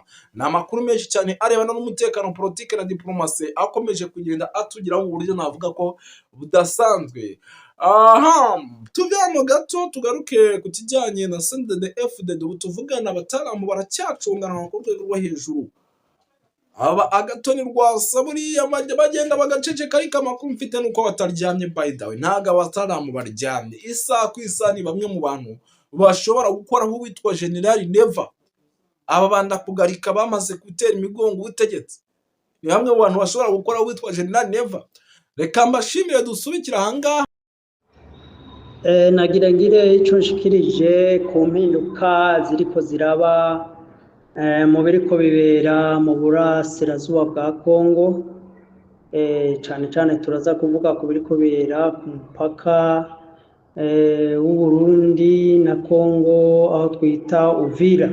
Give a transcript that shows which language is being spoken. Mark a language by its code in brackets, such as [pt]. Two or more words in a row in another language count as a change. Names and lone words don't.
[rn] Ni amakuru menshi cyane arebana n'umutekano, politike na diplomasi akomeje kugenda atugiraho mu buryo navuga ko budasanzwe. Tuvemo gato tugaruke ku kijyanye na CNDD-FDD. Ubu tuvugana abataramu baracyacungana ku rwego rwo hejuru. Aba Agatoni Rwasa buriya bagenda bagaceceka, ariko amakuru mfite nuko bataryamye. [en] By the way, [rn] ntago abataramu baryamye. Isaha ku isaha ni bamwe mu bantu bashobora gukoraho uwitwa General Never. Aba banda kugarika bamaze gutera imigongo ubutegetsi, ni bamwe mu bantu bashobora gukoraho uwitwa General Never. Reka mbashimire, dusubikira ahangaha. Nagira ngire icyo nshikirije ku mpinduka ziriko ziraba mu biriko bibera mu burasirazuba bwa Kongo, cane cane turaza kuvuga ku biriko bibera ku mupaka w'Uburundi na Kongo aho twita Uvira.